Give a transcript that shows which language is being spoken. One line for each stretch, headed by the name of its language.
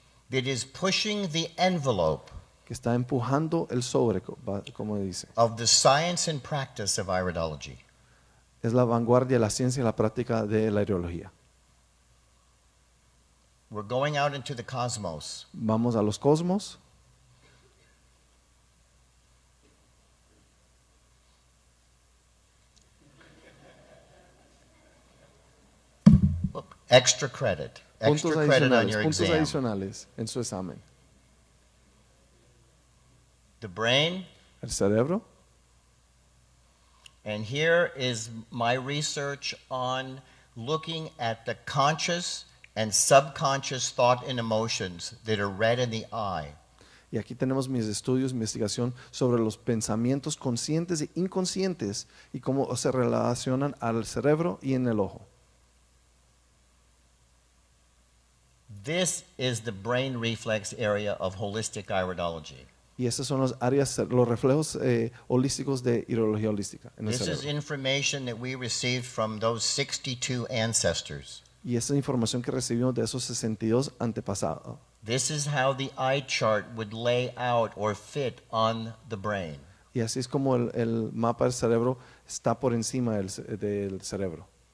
English: that is pushing the envelope
Spanish: que está empujando el sobre, como dice.
English: of the science and practice of iridology.
Spanish: Es la vanguardia, la ciencia y la práctica de la iridología.
English: We're going out into the cosmos.
Spanish: Vamos a los cosmos.
English: Extra credit. Extra
Spanish: Puntos
English: credit on
Spanish: adicionales,
English: your
Spanish: puntos
English: exam.
Spanish: adicionales en su examen.
English: The brain.
Spanish: El cerebro.
English: And here is my research on looking at the conscious and subconscious thought and emotions that are read in the eye.
Spanish: Y aquí tenemos mis estudios, investigación sobre los pensamientos conscientes e inconscientes y cómo se relacionan al cerebro y en el ojo.
English: This is the brain reflex area of holistic iridology.
Spanish: Y esas son las áreas, los reflejos holísticos de iridología holística en el
English: This is
Spanish: cerebro.
English: information that we received from those 62 ancestors.
Spanish: Y esa información que recibimos de esos 62 antepasados.
English: This is how the eye chart would lay out or fit on the brain.
Spanish: Y así es como el mapa del cerebro está por encima del cerebro.